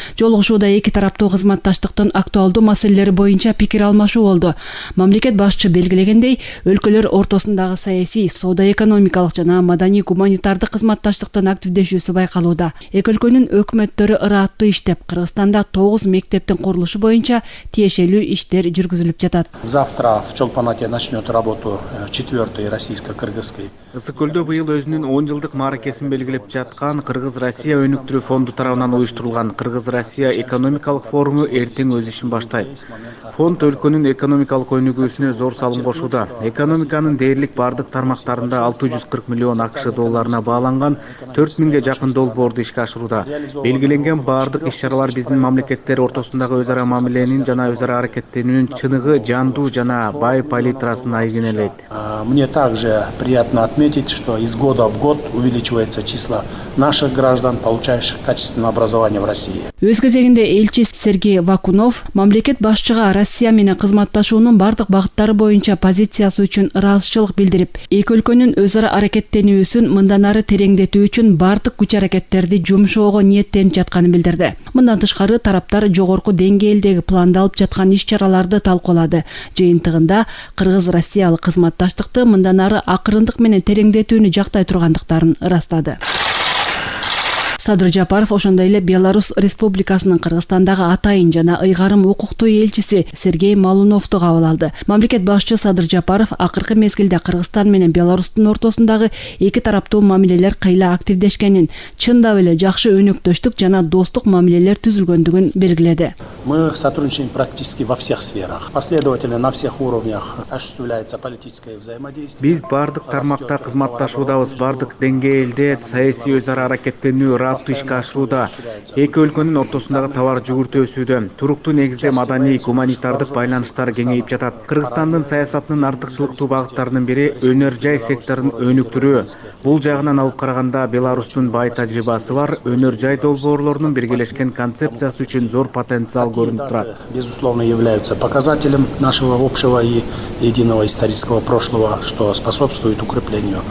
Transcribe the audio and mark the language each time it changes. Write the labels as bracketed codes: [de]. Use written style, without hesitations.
[ky] Жолугушууда эки тараптуу кызматташтыктын актуалдуу маселелери боюнча пикир алмашуу болду. Мамлекет башчы белгилегендей, өлкөлөр ортосундагы саясий, соода-экономикалык жана маданий-гуманитардык кызматташтыктын активдешүүсү байкалууда. Эки өлкөнүн өкмөттөрү ырааттуу иштеп, Кыргызстанда 9 9 мектептин курулушу боюнча тиешелүү иштер жүргүзүлүп жатат. [ru] Завтра в Чолпанате начнет работу 4-й российско-кыргызской. [ky] Ысык-Көлдө быйыл өзүнүн 10 жылдык мааракесин белгилеп жаткан Кыргыз-Россия өнүктүрүү фонду тарабынан уюштурулган Кыргыз-Россия экономикалык форуму эртең өз ишин баштайт. Фонд өлкөнүн экономикалык өнүгүүсүнө зор салым кошууда. Экономиканын дээрлик бардык тармактарында 640 миллион АКШ долларына бааланган 4000ге жакын долбоорду ишке ашырууда. Белгиленген бардык иш-чаралар биздин мамлекеттер ортосундагы өз ара мамиленин жана өз ара аракеттенүүнүн чыныгы, жандуу жана бай палитрасын айгинелейт. [ru] Мне также приятно отметить, что из года в год увеличивается число наших граждан, получающих качественное образование в России. [ky] Өз кезегинде элчи Сергей Вакунов мамлекет башчыга Россия менен кызматташуунун бардык багыттары боюнча позициясы үчүн ыраазычылык билдирип, эки өлкөнүн өз ара аракеттенүүсүн мындан ары тереңдетүү үчүн бардык күч-аракеттерди жумшоого ниеттенип жатканын билдирди. Мындан тышкары тараптар жогорку деңгээлдеги пландалып жаткан иш-чараларды талкуулады. Жыйынтыгында кыргыз-россиялык кызматташтыкты мындан ары акырындык менен тереңдетүүнү жактай тургандыктарын ырастады. Садыр Жапаров ошондой эле Беларусь Республикасынын Кыргызстандагы атайын жана ыйгарым укуктуу элчиси Сергей Малуновду кабыл алды. Мамлекет башчы Садыр Жапаров акыркы мезгилде Кыргызстан менен Беларустун ортосундагы эки тараптуу мамилелер кыйла активдешкенин, чындап эле жакшы өнөктөштүк жана достук мамилелер түзүлгөндүгүн белгиледи. [ru] Мы сотрудничаем практически во всех сферах. Последовательно на всех уровнях осуществляется политическое взаимодействие. [ky] Биз бардык тармакта кызматташуудабыз, бардык деңгээлде саясий өз ара аракеттенүү ишке ашууда. Эки өлкөнүн ортосундагы товар жүгүртүү өсүүдө. Туруктуу негизде маданий, гуманитардык байланыштар кеңейип жатат. Кыргызстандын саясатынын артыкчылыктуу багыттарынын бири өнөр жай секторун өнүктүрүү. Бул жагынан алып караганда Беларустун бай тажрыйбасы бар, өнөр жай долбоорлорунун биргелешкен концепциясы үчүн зор потенциал көрүнүп турат. [ru] Безусловно, являются показателем нашего общего и единого исторического прошлого, что способствует укреплению.